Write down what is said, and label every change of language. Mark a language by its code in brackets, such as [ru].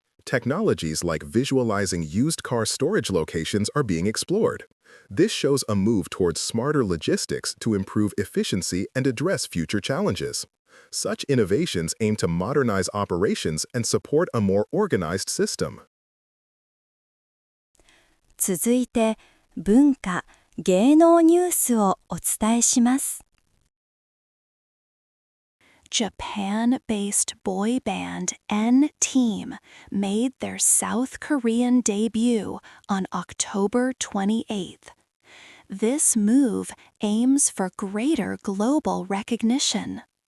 [en] Technologies like visualizing used car storage locations are being explored. This shows a move towards smarter logistics to improve efficiency and address future challenges. Such innovations aim to modernize operations and support a more organized system. [ja] 続いて、文化・芸能ニュースをお伝えします。 [en] Japan-based boy band N-Team made their South Korean debut on October 28th. This move aims for greater global recognition.